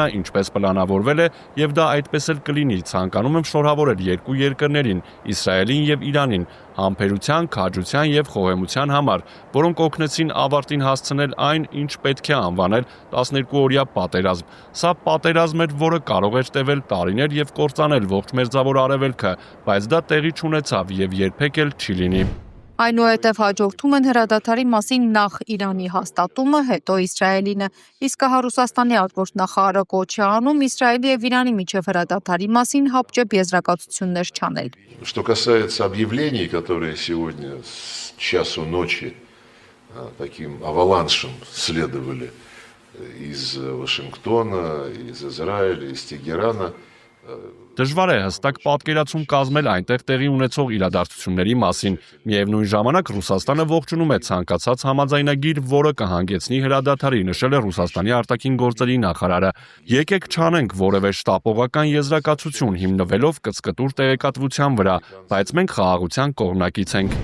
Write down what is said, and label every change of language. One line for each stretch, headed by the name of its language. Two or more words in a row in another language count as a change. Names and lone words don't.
Armenian: ինչպես պլանավորվել է, եւ դա այդպես էլ կլինի, ցանկանում եմ շնորհավորել երկու երկրներին՝ Իսրայելին եւ Իրանին, համբերության, քաջության եւ խոհեմության համար, որոնք օգնեցին ավարտին հասցնել այն, ինչ պետք է անվանել 12-օրյա պատերազմ։ Սա պատերազմ էր, որը կարող էր տևել տարիներ եւ կործանել ողջ Մերձավոր Արևելքը, բայց դա տեղի չունեցավ եւ երբեք էլ չի լինի։ Այնուհետև հաջորդում են հրադադարի մասին նախ Իրանի հաստատումը, հետո Իսրայելինը, իսկ Ռուսաստանի արտգործնախարարը կոչ է անում Իսրայելի եւ Իրանի միջև հրադադարի մասին հապճեպ եզրակացություններ չանել։
Russian: Что касается объявлений, которые сегодня с часу ночи таким аваланшем следовали из Вашингтона, из Израиля, из Тегерана.
Armenian: Դժվար է հստակ պատկերացում կազմել այնտեղ տեղի ունեցող իրադարձությունների մասին։ Միևնույն ժամանակ Ռուսաստանը ողջունում է ցանկացած համաձայնագիր, որը կհանգեցնի հրադադարի, նշել է Ռուսաստանի արտաքին գործերի նախարարը։ Եկեք չանենք որևէ շտապողական եզրակացություն հիմնվելով կծկտուր տեղեկատվության վրա, բայց մենք խաղաղության կողմնակից ենք։